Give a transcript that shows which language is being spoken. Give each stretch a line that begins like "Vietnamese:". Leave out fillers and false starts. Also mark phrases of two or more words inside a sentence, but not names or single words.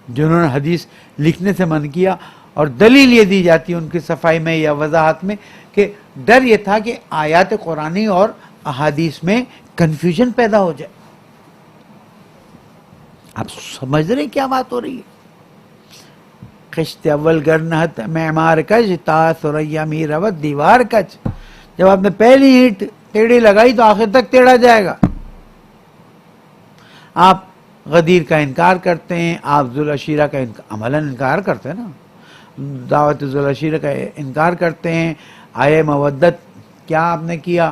Urdu: جنہوں نے حدیث لکھنے سے من کیا، اور دلیل یہ دی جاتی ہے ان کی صفائی میں یا وضاحت میں کہ ڈر یہ تھا کہ آیات قرآنی اور احادیث میں کنفیوژن پیدا ہو جائے. آپ سمجھ رہے کیا بات ہو رہی ہے؟
Persian: خشت اول گرنہت معمار کج تا ثریا می روت دیوار کج.
Urdu: جب آپ نے پہلی اینٹ ٹیڑھی لگائی تو آخر تک ٹیڑھا جائے گا. آپ غدیر کا انکار کرتے ہیں، آپ ذوالعشیرہ کا عملاً انکار کرتے ہیں نا، دعوت ذوالعشیرہ کا انکار کرتے ہیں. آئے مودت کیا آپ نے کیا؟